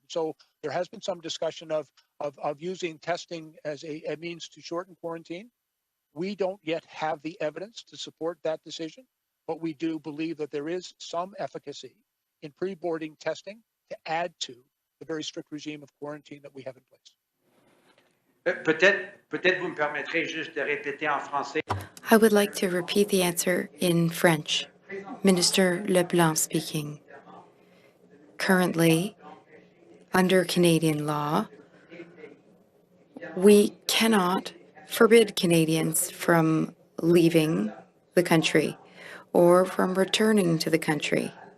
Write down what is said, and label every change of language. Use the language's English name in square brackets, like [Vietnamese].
[English] So there has been some discussion of using testing as a means to shorten quarantine. We don't yet have the evidence to support that decision, but we do believe that there is some efficacy in pre-boarding testing to add to the very strict regime of quarantine that we have in place. [French] Peut-être vous me permettrez juste de répéter en français. [English] I would like to repeat the answer in French. Minister Leblanc speaking. Currently, under Canadian law, we cannot forbid Canadians from leaving the country or from returning to the country.